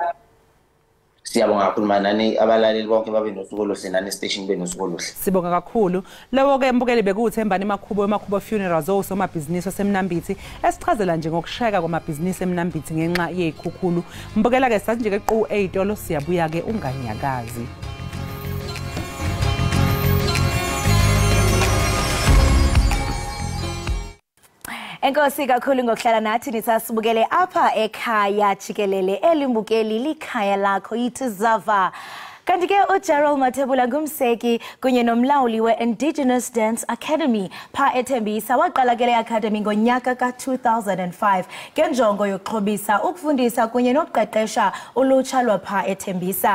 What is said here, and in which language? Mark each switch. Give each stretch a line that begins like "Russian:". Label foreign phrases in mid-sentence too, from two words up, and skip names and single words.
Zulu: Siyabonga kakhulu manani abalaleli bonke babe nosuku oluhle nani station be nosuku oluhle. Sibonga kakhulu. Lewo ke mbukeli bekuthembani Makhubo Funerals osomabhizinisi eseMnambithi esichazela nje ngokushayeka kwamabhizinisi eMnambithi ngenxa yezikhukhulu. Mbukela ke sathi nje ke qhu 8 siyabuya ke unganyakazi.
Xhosa: Enkosi kakhulu ngokuhlala nathi nisasibukele apha ekhaya Jikelele elimbukeli likhaya lakho yithi Zava. Kanti ke uGerald Mathebula ngumseki kunye nomlawuli we-Indigenous Dance Academy pha eThembisa waqala ke le academy ngonyaka ka-2005 ngenjongo yokuxhobisa ukufundisa kunye nokuqeqesha ulutsha lwapha eThembisa.